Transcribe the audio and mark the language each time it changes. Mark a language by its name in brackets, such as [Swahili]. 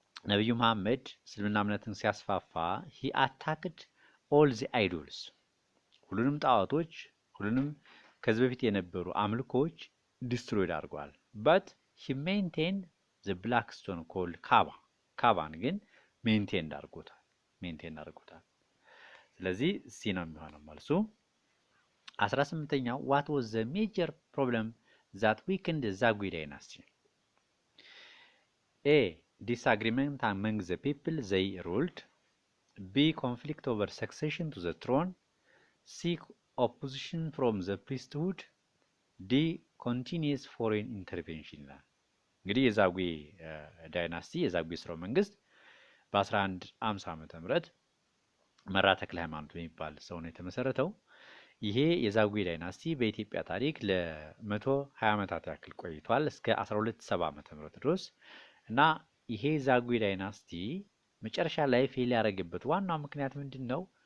[Amharic] ነብዩ መሐመድ እስልምና እምነትን ሲያስፋፋ [English] he attacked all the idols [Amharic] ሁሉንም ጣዖቶች ሁሉንም ከዚህ በፊት የነበሩ አምልኮች ዲስትሮይድ አድርጓል። [English] but he maintained the black stone called [Amharic] ካባን ግን ሜንቴን አድርጎታል። ስለዚህ ሲ ነው የሚሆነው መልሱ። 18ኛው [English] what was the major problem that weakened the Zagwe dynasty? A. Disagreement among the people they ruled. B. Conflict over succession to the throne. C. Opposition from the priesthood. D. Continuous foreign intervention [Amharic] ይላል። እንግዲህ የዛጉዌ ዳይናስቲ የዛጉዌ ስርወ መንግስት በ1150 ዓመተ ምህረት መራ ተክለ ሃይማኖት የሚባል ሰው ነው የተመሰረተው። ይሄ የዛጉዌ ዳይናስቲ በኢትዮጵያ ታሪክ ለ120 ዓመታት ያክል ቆይቷል እስከ 1270 ዓመተ ምህረት ድረስ እና ይሄ ዛጉዌ ዳይናስቲ መጨረሻ ላይ ፌል ያደረገበት ዋናው ምክንያት ምንድነው?